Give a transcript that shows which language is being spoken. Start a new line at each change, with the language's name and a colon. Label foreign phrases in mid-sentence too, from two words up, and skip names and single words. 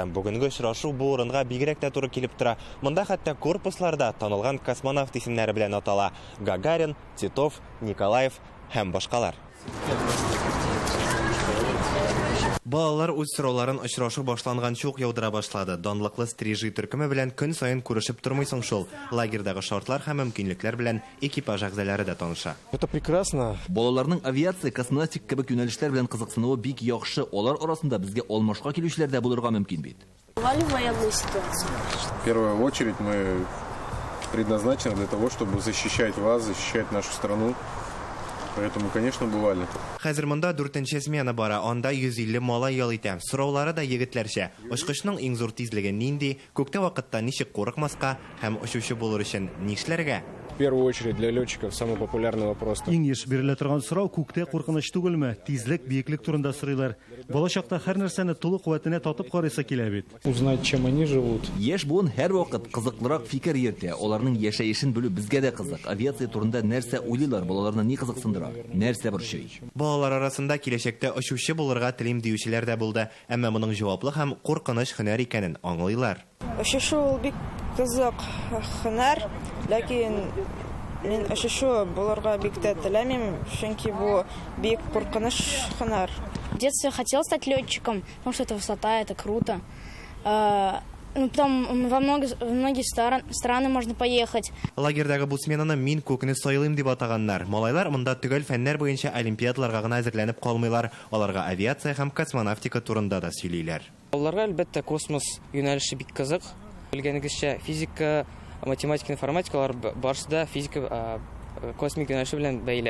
Tatar: Бүгенге очрашу бу урынга бигрәк тә туры килеп тора. Монда хәтта корпусларда танылган космонавт исемнәре белән атала: Гагарин, Титов, Николаев һәм башкалар. Балалар үз сорауларын очрашу башланган чук яудыра башлады. Данлыклы Стрижи төркеме белән көн саен күрешеп тормыйсың шул. Лагердагы шартлар һәм мөмкинлекләр белән экипаж әгъзалары да таныша.
Russian: Это прекрасно.
Tatar: Балаларның авиация, космонавтик кебек юнәлешләр белән кызыксынуы бик яхшы. Алар арасында безгә алмашка килүчеләр дә булырга мөмкин бит.
Russian: Военная ситуация. В первую очередь мы предназначены для того, чтобы защищать вас, защищать нашу страну. Поэтому, конечно, бывали.
Tatar: Хәзер монда 4нче смена бара, анда 150 малай ял итә. Сораулары да егетләрчә. Очкычның иң зур тизлеге нинди, күктә вакытта ничек курыкмаска һәм очучы булыр өчен нишләргә?
Russian: В первую очередь для летчиков самый популярный вопрос.
Tatar: Иң еш бирелә торган сорау күктә куркыныч түгелме? Тизлек, биеклек турында сорыйлар. Балачакта һәр нәрсәне тулы куәтенә татып карыйсы килә бит.
Russian: Узнать, чем они живут.
Tatar: Яшь буын һәрвакыт кызыклырак фикер йөртә. Аларның яшәешен белү безгә дә кызык. Авиация турында нәрсә уйлыйлар, балаларны ни кызыксындыра? Нәрсә борчый? Балалар арасында киләчәктә очучы булырга телим диючеләр дә булды, әмма моның җаваплы һәм куркыныч һөнәр икәнен аңлыйлар. Очушу бик кызык һөнәр, ләкин мин очушу булырга бик тә теләмим, чөнки бу бик куркыныч һөнәр.
Russian: В детстве хотел стать летчиком, потому что это высота, это круто. Потом во многие страны можно поехать.
Tatar: Лагердагы бу сменаны мин күкне сайлыйм дип атаганнар. Малайлар монда төгәл фәннәр буенча олимпиадаларга гына әзерләнеп калмыйлар. Аларга авиация һәм космонавтика турында да сөйлиләр. Аларга әлбәттә космос юнәлеше бик кызык. Белгәнегезчә, физика, математика, информатикалар барысы физика космик юнәлеше белән бәйле.